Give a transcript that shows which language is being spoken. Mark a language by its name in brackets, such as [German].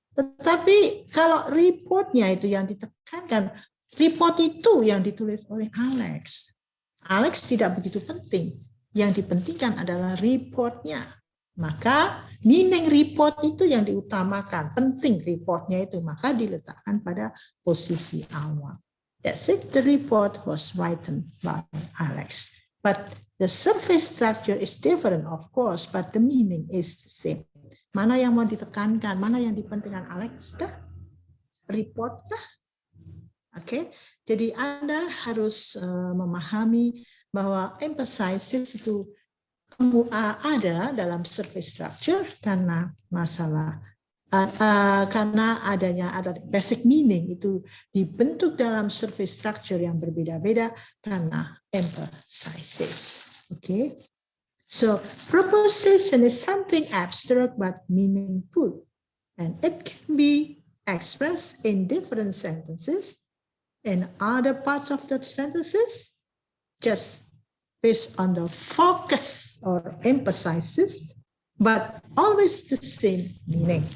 [Indonesian] Tetapi kalau reportnya itu yang ditekankan, report itu yang ditulis oleh Alex. Alex tidak begitu penting. Yang dipentingkan adalah reportnya. Maka meaning report itu yang diutamakan. Penting reportnya itu. Maka diletakkan pada posisi awal. [English] That's it. The report was written by Alex. But the surface structure is different, of course, but the meaning is the same. [Indonesian] Mana yang mau ditekankan, mana yang dipentingkan Alex kah? Report kah? Oke, jadi Anda harus memahami bahwa emphasizes itu ada dalam surface structure karena masalah karena adanya basic meaning itu dibentuk dalam surface structure yang berbeda-beda karena emphasizes. [English] Okay, so proposition is something abstract but meaningful, and it can be expressed in different sentences, in other parts of the sentences, just based on the focus or emphasizes, but always the same meaning.